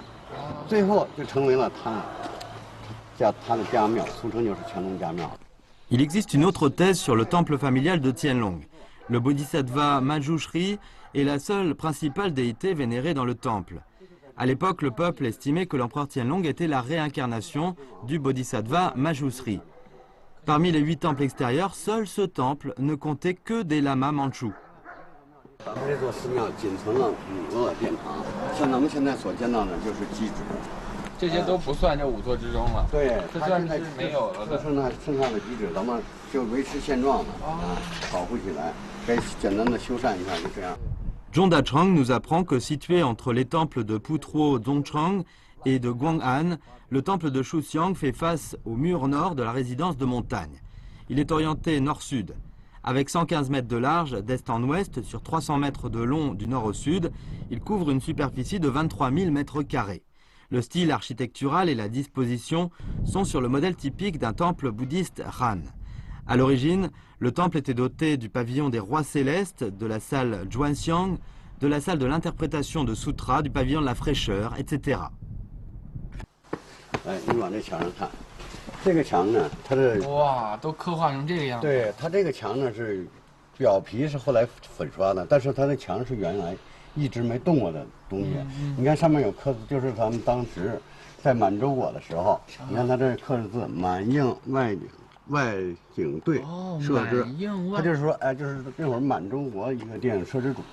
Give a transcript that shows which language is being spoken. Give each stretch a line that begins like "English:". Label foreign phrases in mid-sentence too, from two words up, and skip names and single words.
Chinese: 最后就成为了他的家庙，俗称就是乾隆家庙。
French: Il existe une autre thèse sur le temple familial de Qianlong. Le bodhisattva Manjushri est la seule principale déité vénérée dans le temple. À l'époque, le peuple estimait que l'empereur Qianlong était la réincarnation du bodhisattva Manjushri. Parmi les 8 temples extérieurs, seul ce temple ne comptait que des lamas mandchous.
Chinese: 咱们这座寺庙仅存了5个殿堂，像咱们现在所见到的就是基址。这些都不算这5座之中了。对，这算是没有了的。剩下的基址，咱们就维持现状的保护起来，该简单的修缮一下，就这样。
French: Zhong Dachang nous apprend que situé entre les temples de Putro Dzongchang et de Guang'an, le temple de Shuxiang fait face au mur nord de la résidence de montagne. Il est orienté nord-sud. Avec 115 mètres de large d'est en ouest sur 300 mètres de long du nord au sud, il couvre une superficie de 23 000 mètres carrés. Le style architectural et la disposition sont sur le modèle typique d'un temple bouddhiste Han. À l'origine, le temple était doté du pavillon des rois célestes, de la salle Zhuanxiang, de la salle de l'interprétation de sutras, du pavillon de la fraîcheur, etc.
Chinese: 哎，你往这墙上看，这个墙呢，它的哇，都刻画成这个样子。对，它这个墙呢是表皮是后来粉刷的，但是它的墙是原来一直没动过的东西。你看上面有刻字，就是咱们当时在满洲国的时候，你看它这刻的字“满映外景队摄制”，他就是说，哎，就是那会儿满洲国一个电影摄制组。